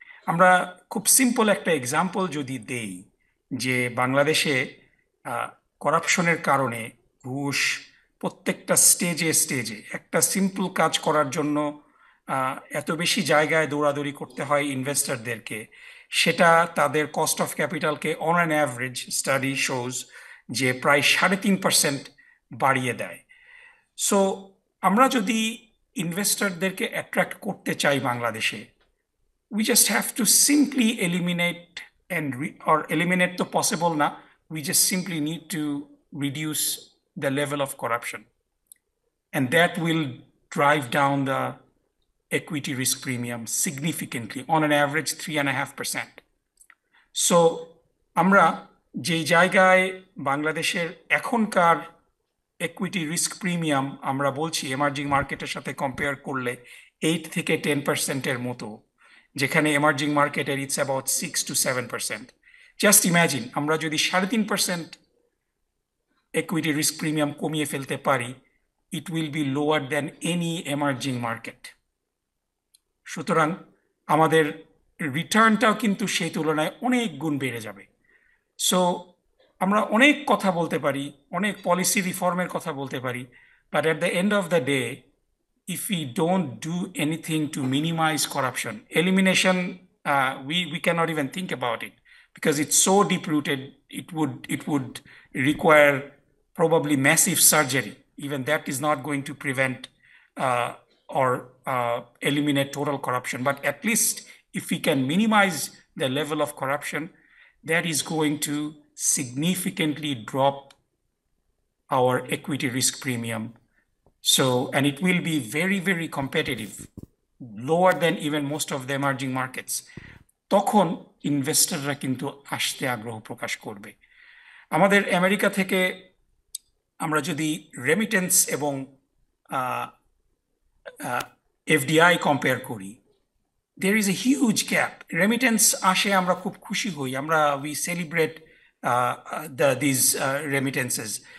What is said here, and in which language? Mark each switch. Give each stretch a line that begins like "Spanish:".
Bangla: আমরা খুব সিম্পল একটা এক্সাম্পল যদি দেই, যে বাংলাদেশে করাপশনের কারণে ঘুষ প্রত্যেকটা স্টেজে একটা সিম্পল কাজ করার জন্য এত বেশি জায়গায় দৌড়াদৌড়ি করতে হয় ইনভেস্টরদেরকে, সেটা তাদের cost of ক্যাপিটালকে
English: on an average study shows
Bangla: যে প্রায় 3.5% বাড়িয়ে দেয়। সো আমরা যদি ইনভেস্টরদেরকে অ্যাট্রাক্ট করতে চাই বাংলাদেশে,
English: we just have to simply eliminate or eliminate the possible na, we just simply need to reduce the level of corruption, and that will drive down the equity risk premium significantly, on an average 3.5%.
Bangla: So আমরা যেই জায়গায় বাংলাদেশের এখনকার equity risk premium আমরা বলছি emerging মার্কেটের সাথে compare করলে 8 থেকে 10%-এর মতো, যেখানে এমার্জিং মার্কেটের
English: It's about 6 to 7%। Just imagine
Bangla: আমরা যদি 3.5% equity risk premium কমিয়ে ফেলতে পারি,
English: it will be lower than any emerging market.
Bangla: সুতরাং আমাদের রিটার্নটাও কিন্তু সেই তুলনায় অনেক গুণ বেড়ে যাবে। সো আমরা অনেক কথা বলতে পারি,
English: অনেক পলিসি রিফর্মের কথা বলতে পারি, but at the end of the day, if we don't do anything to minimize corruption, elimination, we cannot even think about it because it's so deep-rooted. It would require probably massive surgery. Even that is not going to prevent or eliminate total corruption. But at least if we can minimize the level of corruption, that is going to significantly drop our equity risk premium. So, and it will be very, very competitive, lower than even most of the emerging markets.
Bangla: তখন ইনভেস্টররা কিন্তু আসতে আগ্রহ প্রকাশ করবে। আমাদের America থেকে আমরা যদি রেমিটেন্স এবং FDI কম্পেয়ার করি,
English: there is a huge gap.
Bangla: Remittance আসে, আমরা খুব খুশি হই,
English: we celebrate these remittances.